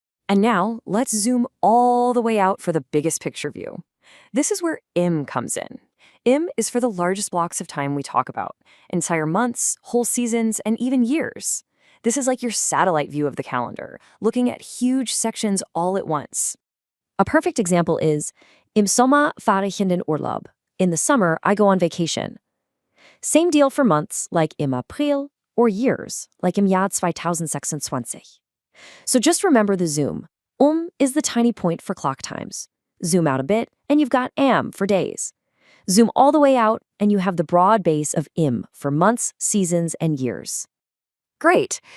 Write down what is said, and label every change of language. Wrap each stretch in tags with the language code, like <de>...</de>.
<en>And now, let's zoom all the way out for the biggest picture view. This is where im comes in. Im is for the largest blocks of time we talk about, entire months, whole seasons, and even years. This is like your satellite view of the calendar, looking at huge sections all at once. A perfect example is,</en> <de>im Sommer fahre ich in den Urlaub.</de> <en>In the summer, I go on vacation. Same deal for months, like im April, or years, like</en> <de>im Jahr 2026.</de> <en>So just remember the zoom. Is the tiny point for clock times. Zoom out a bit, and you've got am for days. Zoom all the way out, and you have the broad base of im for months, seasons, and years. Great.</en>